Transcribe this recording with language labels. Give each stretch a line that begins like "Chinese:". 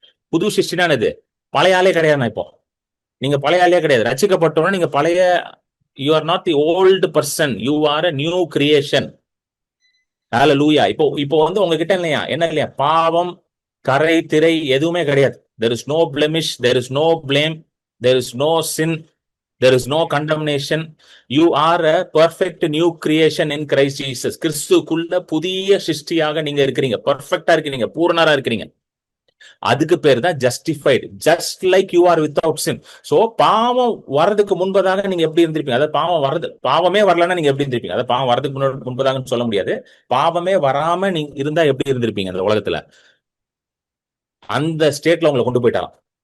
Tamil: புது சிருஷ்டினானது பழைய ஆளே கிடையாது. இப்போ நீங்க பழைய ஆளே கிடையாது. ரட்சிக்கப்பட்டோம்னா நீங்க பழைய,
English: You are not the old person, you are a new creation. Hallelujah.
Tamil: இப்போ இப்போ வந்து உங்ககிட்ட இல்லையா, என்ன இல்லையா, பாவம், கரை, திரை எதுவுமே கிடையாது.
English: there is no blemish, there is no blame, there is no sin, there is no condemnation. You are a perfect new creation in Christ Jesus.
Tamil: கிறிஸ்துக்குள்ள புதிய சிருஷ்டியாக நீங்க இருக்கிறீங்க. பர்ஃபெக்ட்டா இருக்கிறீங்க, பூரணரா இருக்கிறீங்க. அதுக்கு பேர் தான்
English: Justified. Just like you are without sin.
Tamil: So பாவம் வரதுக்கு முன்பதாக நீங்க எப்படி இருந்திருப்பீங்க, அதாவது பாவம் வரது, பாவமே வரலன்னா நீங்க எப்படி இருந்திருப்பீங்க, அதாவது பாவம் வரதுக்கு முன்பதாக சொல்ல முடியாது, பாவமே வராம நீங்க இருந்தா எப்படி இருந்திருப்பீங்க அந்த உலகத்துல, அந்த ஸ்டேட்ல உங்களை கொண்டு போயிட்டாராம்.